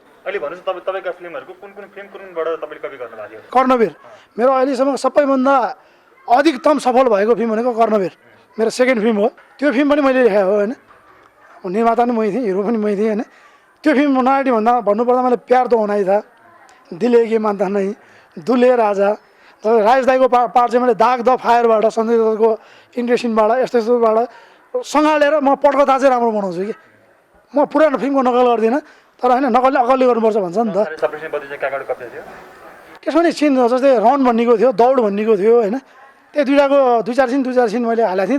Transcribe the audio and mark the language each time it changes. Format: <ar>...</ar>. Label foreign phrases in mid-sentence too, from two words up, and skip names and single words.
<ne>अहिले भन्नुहोस् तपाईँका फिल्महरूको कुन फिल्मबाट तपाईँले कपी गर्नुभएको थियो? कर्णवीर मेरो अहिलेसम्म सबैभन्दा अधिकतम सफल भएको फिल्म भनेको कर्णवीर, मेरो सेकेन्ड फिल्म हो। त्यो फिल्म पनि मैले लेखाएको हो होइन, निर्माता पनि मै थिएँ, हिरो पनि मै थिएँ होइन। त्यो फिल्म नयाँटी भन्नुपर्दा मैले प्यार तो होना ही था, दिले के मान्ता नहीं, दुले राजा, राजेश दाईको पार्ट चाहिँ मैले दाग द फायरबाट सञ्जय दत्तको इन्ट्रेसनबाट यस्तोबाट सँगालेर म पटकथा चाहिँ राम्रो बनाउँछु कि। म पुरानो फिल्मको नकल गर्दिनँ, तर होइन नकलले अकलले गर्नुपर्छ भन्छ नि त। त्यसमा नि सिन जस्तै रन भन्नेको थियो, दौड भन्नेको थियो होइन, त्यो दुई चार सिन मैले हालेको थिएँ।</ne>